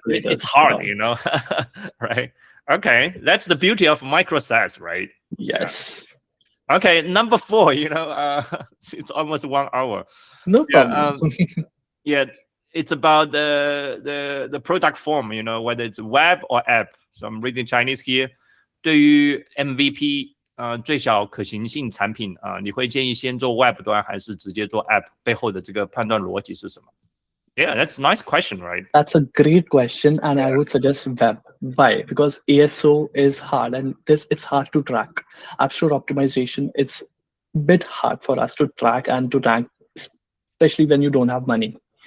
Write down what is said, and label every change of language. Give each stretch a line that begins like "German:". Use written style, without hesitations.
English: It's hard, right? Okay, that's the beauty of micro SaaS, right? Yes. Okay, number 4. It's almost 1 hour. No problem. Yeah, it's about the product form. Whether it's web or app. So I'm reading Chinese here.
Chinese: 对于 MVP 最小可行性产品你会建议先做 web 端还是直接做 app 背后的这个判断逻辑是什么？
English: Yeah, that's a nice question, right? That's a great question, and I would suggest web. Why? Because ASO is hard, and it's hard to track. App Store optimization, it's a bit hard for us to track and to rank, especially when you don't have money.